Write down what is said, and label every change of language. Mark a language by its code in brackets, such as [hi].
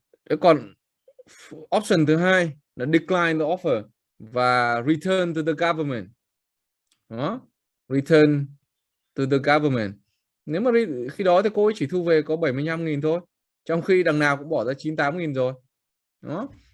[vi] Thế còn option thứ hai là [en] decline the offer [vi] và [en] return to the government. [vi] Đó. [en] Return to the government. [vi] Nếu mà khi đó thì cô ấy chỉ thu về có 75.000 thôi, trong khi đằng nào cũng bỏ ra 98.000 rồi. Đó.